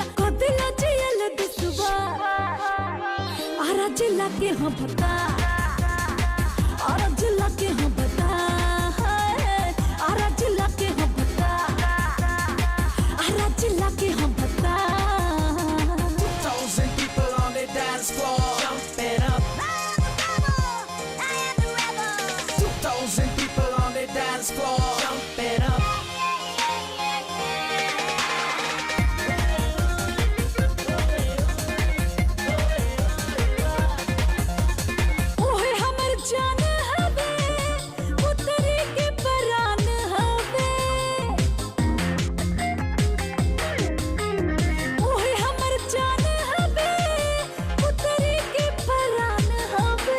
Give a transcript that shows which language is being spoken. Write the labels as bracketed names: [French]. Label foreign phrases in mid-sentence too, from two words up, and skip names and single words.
[Bhojpuri] कदिला जियल दिसवा, आरा जिला के हम बता, आरा जिला के हम बता, आरा जिला के हम बता, आरा जिला के हम बता। [English] 2,000 people on the dance floor, jumping up. 2,000 people on the dance floor, jumping up. [Bhojpuri] ओहे हमर जान हवे, पुतरी के परान हवे। ओहे हमर जान हवे, पुतरी के परान हवे।